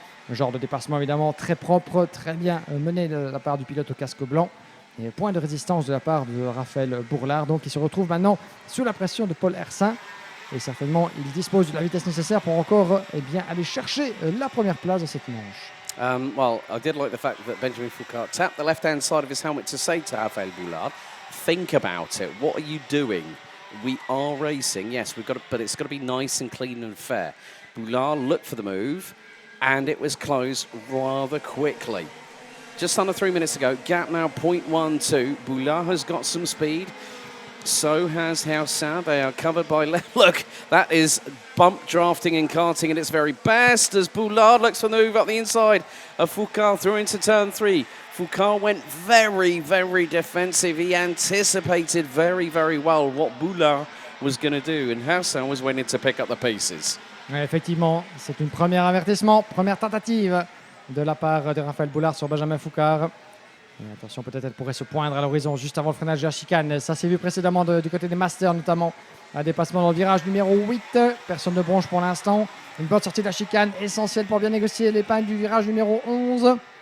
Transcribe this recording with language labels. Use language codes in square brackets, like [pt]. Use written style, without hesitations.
[fr] Le genre de dépassement évidemment très propre, très bien mené de la part du pilote au casque blanc. Et point de résistance de la part de Raphaël Bourlard, donc il se retrouve maintenant sous la pression de Paul Hersin. Et certainement, il dispose de la vitesse nécessaire pour encore aller chercher la première place de cette manche. [en] Well, I did like the fact that Benjamin Foucault tapped the left-hand side of his helmet to say to Raphaël Boulard, think about it. What are you doing? We are racing. Yes, but it's got to be nice and clean and fair. Boulard looked for the move, and it was closed rather quickly. Just under 3 minutes ago, gap now 0.12. Boulard has got some speed. So has Hausa. They are covered by... Look, that is bump drafting and karting at its very best as Boulard looks for the move up the inside of Foucault through into turn 3. Foucault went very, very defensive. He anticipated very, very well what Boulard was going to do, and Hausa was waiting to pick up the pieces. [fr] Ouais, effectivement, c'est une première avertissement, première tentative de la part de Raphaël Boulard sur Benjamin Foucard. Et attention, peut-être elle pourrait se poindre à l'horizon juste avant le freinage de la chicane. Ça s'est vu précédemment du côté des Masters, notamment un dépassement dans le virage numéro 8. Personne ne bronche pour l'instant. Une bonne sortie de la chicane, essentielle pour bien négocier l'épingle du virage numéro 11.